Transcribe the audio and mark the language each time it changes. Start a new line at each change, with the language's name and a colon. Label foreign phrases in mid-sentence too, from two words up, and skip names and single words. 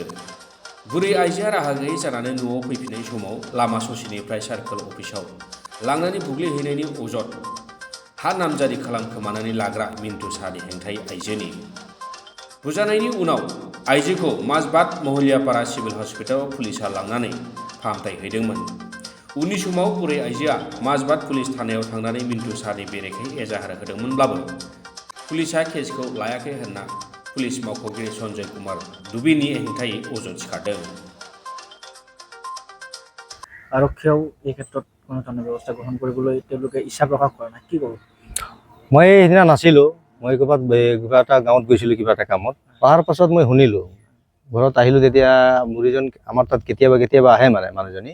Bodo: बुरै आइजोआ राहा गैयै जानानै न'आव फैफिननाय समाव लामा ससेनिफ्राय सार्कोल अफिसाव लांनानै बुग्लिहैनायनि अजद हा नामजारि खालामखोमानानै लाग्रा मिन्टु साहानि हेंथायै आइजोनि बुजानायनि उनाव आइजोखौ माजबाद महिलापारा सिभिल हस्पिटालाव पुलिसआ लांनानै फाहामथाय हैदोंमोन। उननि समाव बुरै आइजोआ माजबाद पुलिस थानायाव थांनानै मिन्टु साहानि बेरेखायै एजाहार होदोंमोनब्लाबो पुलिसआ केसखौ लायाखै होनना पुलिस मावख'गिरि सन्जय कुमार दुबेनि हेंथायै अजद सिखारदों।
Assamese: আৰক্ষীয়েও এই ক্ষেত্ৰত কোনো ধৰণৰ ব্যৱস্থা গ্ৰহণ কৰিবলৈ তেওঁলোকে ইচ্ছা প্ৰকাশ কৰা নাই, কি ক'ব? মই সেইদিনা নাছিলোঁ, মই ক'ৰবাত কিবা এটা গাঁৱত গৈছিলোঁ কিবা এটা কামত। অহাৰ পাছত মই শুনিলোঁ, ঘৰত আহিলোঁ তেতিয়া বুঢ়ীজন আমাৰ তাত কেতিয়াবা কেতিয়াবা আহে মানে মানুহজনী।